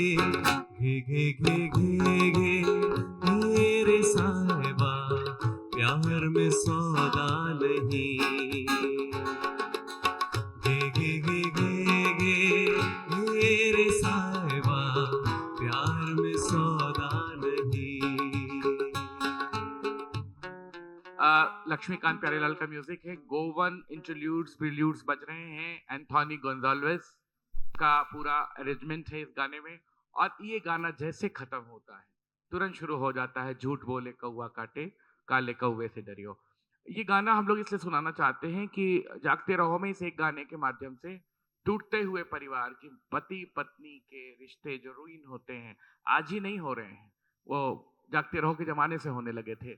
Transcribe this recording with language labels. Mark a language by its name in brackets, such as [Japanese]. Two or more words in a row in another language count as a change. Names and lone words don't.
[Hindi] घे घे घे घे घे मेरे साहिबा, प्यार में सौदा नहीं। घे घे घे घे घे मेरे साहिबा, प्यार में सौदा नहीं। लक्ष्मीकांत प्यारेलाल का म्यूजिक है, [English] Goan interludes preludes [Hindi] बज रहे हैं, एंथोनी गोंजाल्वेस का पूरा अरेंजमेंट है इस गाने में। और ये गाना जैसे खत्म होता है तुरंत शुरू हो जाता है, झूठ बोले कौवा काटे, काले कौवे से डरियो। ये गाना हम लोग इसलिए सुनाना चाहते हैं कि जागते रहो में इस एक गाने के माध्यम से टूटते हुए परिवार की, पति पत्नी के रिश्ते जो रुइन होते हैं, आज ही नहीं हो रहे हैं, वो जागते रहो के जमाने से होने लगे थे।